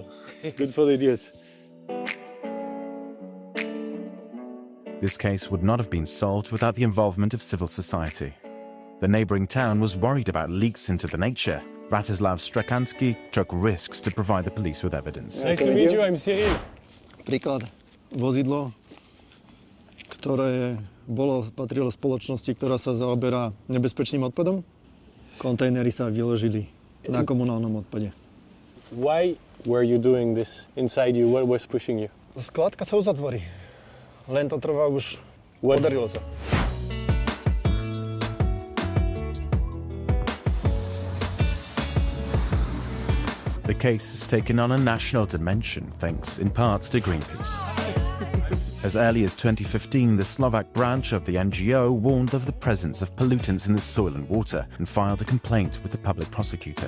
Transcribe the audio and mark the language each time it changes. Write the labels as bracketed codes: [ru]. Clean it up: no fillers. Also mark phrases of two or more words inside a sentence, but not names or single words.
[en] Good for the deers. This case would not have been solved without the involvement of civil society. The neighbouring town was worried about leaks into the nature. Bratislav Strekanski took risks to provide the police with evidence. Nice to meet you, I'm Cyril. [sk] Príklad, vozidlo, ktoré patrilo spoločnosti, ktorá sa zaoberá nebezpečným odpadom. Kontajnery sa vyložili na komunálnom odpade. [en] Why were you doing this inside you? What was pushing you? [sk] Skladka sa uzatvorí. Len to trvá už. Podarilo sa. [en] The case has taken on a national dimension, thanks in part to Greenpeace. As early as 2015, the Slovak branch of the NGO warned of the presence of pollutants in the soil and water and filed a complaint with the public prosecutor.